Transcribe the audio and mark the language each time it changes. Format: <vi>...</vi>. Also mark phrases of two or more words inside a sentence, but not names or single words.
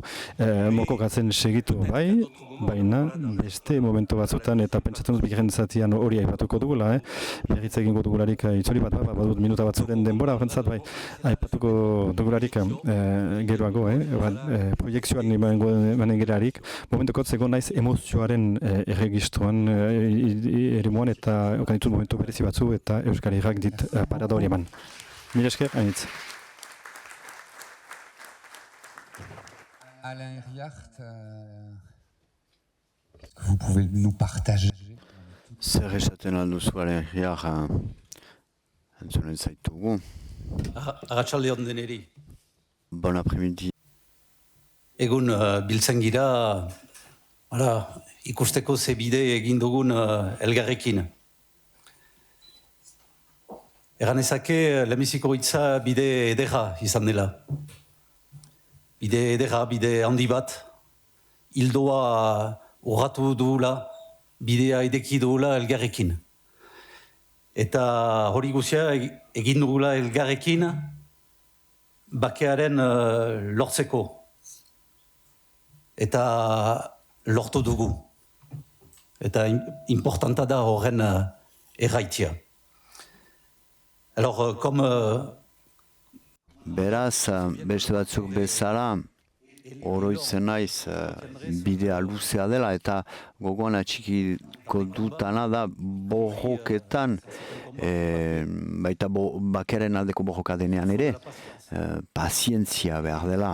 <eu>Mokokatzen segitu bai, baina beste momentu batzutan eta pentsatzen dut bigarren zatian hori aipatuko dugula, berriz egingo dugularik itzori bat, badut minuta batzuren denbora horrentzat bai, aipatuko dugularik geroago, proiektzioan emanen gerarik, momentukot zegoen naiz emozioaren erregistroan eremuan eta okanitut momentu berezi batzu eta Euskal Herriak dit parada hori eman. Mila esker, hainitz.</eu> <fr>Alain Riart, vous pouvez nous partager.</fr> <eu>Zer esaten alduzu Alain Riart entzunen zaitugu. Arratsalde on deneri.</eu> <fr>Bon après-midi.</fr> <eu>Egun biltzen gira, ikusteko ze bide egin dugun elgarrekin. Egan ezake, lehenbiziko hitza bide ederra izan dela. Bide ederra, bide handi bat, hildoa urratu duela, bidea edeki duela elgarrekin. Eta hori guzia egin dugula elgarrekin, bakearen lortzeko. Eta lortu dugu. Eta importanta da horren erraitia.</eu> <fr>Alors, comme...</fr> <eu>Beraz, beste batzuk bezala, oroitzen naiz bidea luzea dela eta gogoan atxikiko dutana da borroketan, baita bakearen aldeko borroka denean ere, pazientzia behar dela.</eu>